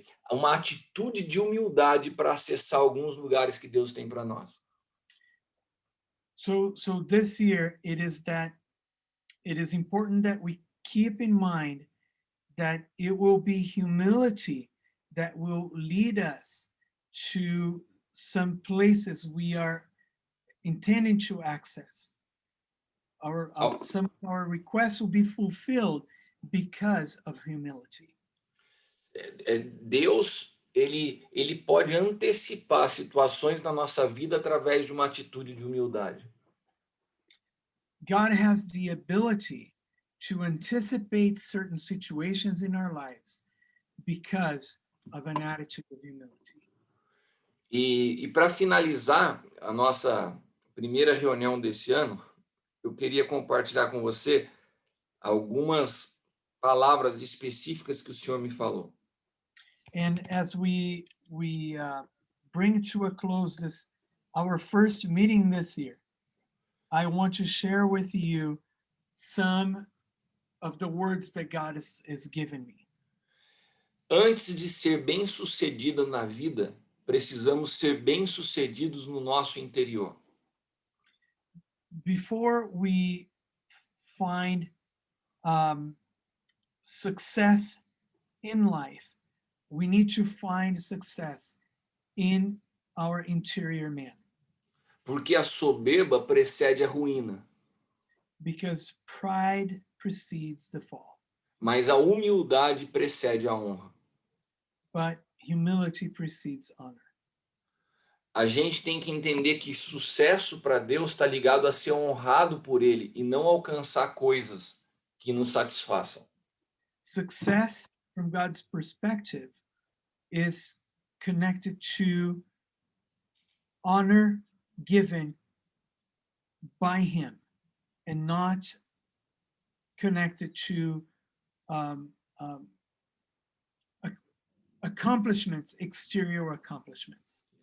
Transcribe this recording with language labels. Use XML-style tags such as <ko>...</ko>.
<pt>Uma atitude de humildade para acessar alguns lugares que Deus tem para nós.</pt> <en>So this year it is important that we keep in mind that it will be humility that will lead us to some places we are intending to access. Some of our requests will be fulfilled because of humility.</en> <pt>Deus, ele pode antecipar situações na nossa vida através de uma atitude de humildade.</pt> <en>God has the ability to anticipate certain situations in our lives because of an attitude of humility.</en> <pt>E para finalizar a nossa primeira reunião desse ano, eu queria compartilhar com você algumas palavras específicas que o Senhor me falou.</pt> <en>And as we bring to a close this our first meeting this year, I want to share with you some of the words that God is given me.</en> <pt>Antes de ser bem-sucedido na vida, precisamos ser bem-sucedidos no nosso interior.</pt> <en>Before we find success in life, we need to find success in our interior man,</en> <pt>Porque a soberba precede a ruína,</pt> <en>because pride precedes the fall,</en> <pt>mas a humildade precede a honra.</pt> <en>but humility precedes honor.</en> <pt>A gente tem que entender que sucesso para Deus está ligado a ser honrado por Ele e não alcançar coisas que nos satisfaçam.</pt> <en>Success from God's perspective is connected to honor given by Him and not connected to accomplishments, exterior accomplishments.</en>